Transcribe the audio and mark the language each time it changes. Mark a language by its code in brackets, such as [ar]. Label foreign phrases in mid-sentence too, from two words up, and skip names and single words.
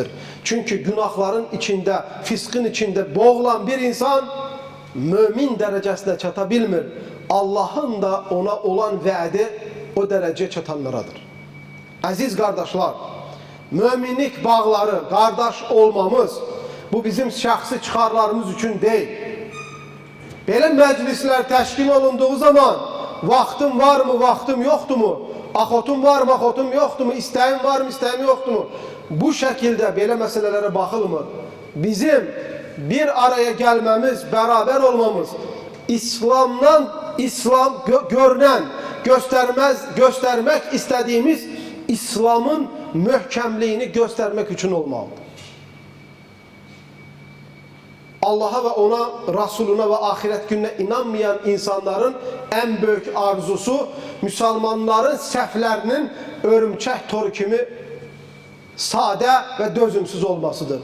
[tr] Çünkü günahların içinde, fiskin içinde boğulan bir insan mümin derecesine çatabilmir. Allah'ın da ona olan vədi o dereceye çatanlaradır. Aziz kardeşler, müminlik bağları, kardeş olmamız, bu bizim şahsi çıkarlarımız için değil. [az] Belə məclislər təşkil olunduğu zaman vaxtım var mı, vaxtım yoxdur mu? Axotum var mı, axotum yoxdur mu? İstəyim var mı, istəyim yoxdur mu? Bu şəkildə belə məsələlərə baxılmır. [tr] Bizim bir araya gəlməmiz, beraber olmamız, İslam görünən, göstermek istediğimiz İslam'ın möhkəmliyini göstermek için olmalıdır. Allah'a ve ona, Resuluna ve ahiret gününe inanmayan insanların en büyük arzusu Müslümanların [az] səhvlərinin örümçək toru kimi [tr] sade ve dözümsüz olmasıdır.